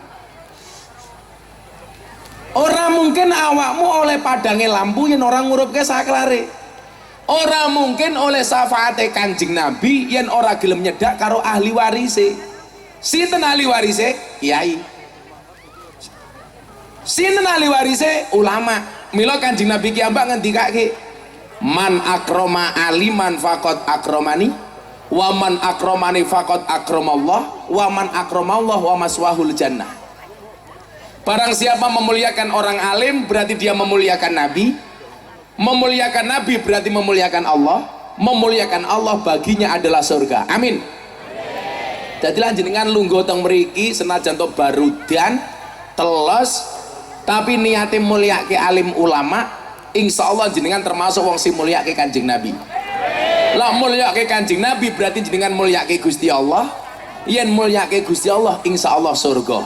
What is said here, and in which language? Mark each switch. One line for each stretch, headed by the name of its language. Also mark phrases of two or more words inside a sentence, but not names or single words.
Javanese: Ora mungkin awakmu oleh padange lampu yen ora ngurupke saklare. Ora mungkin oleh syafaate Kanjeng Nabi yen ora gelem nyedak karo ahli warise. Sinten ahli warise? Kiai. Sinten ahli warise? Ulama. Mila Kanjeng Nabi ki ambak ngendikake,
Arabic: "من أكرم عالما فقد أكرمني، ومن أكرمني فقد أكرم الله، ومن أكرم الله ومأواه الجنة."
Indonesian: Barang siapa memuliakan orang alim berarti dia memuliakan Nabi. Memuliakan Nabi berarti memuliakan Allah. Memuliakan Allah baginya adalah surga. Amin.
Javanese: Jadi jenengan lungguh teng mriki senajan to barudan telos tapi niate mulyake alim ulama, insyaallah jenengan termasuk wong sing mulyake Kanjeng Nabi. Lah mulyake Kanjeng Nabi berarti jenengan mulyake Gusti Allah. Yen mulyake Gusti Allah insyaallah surga.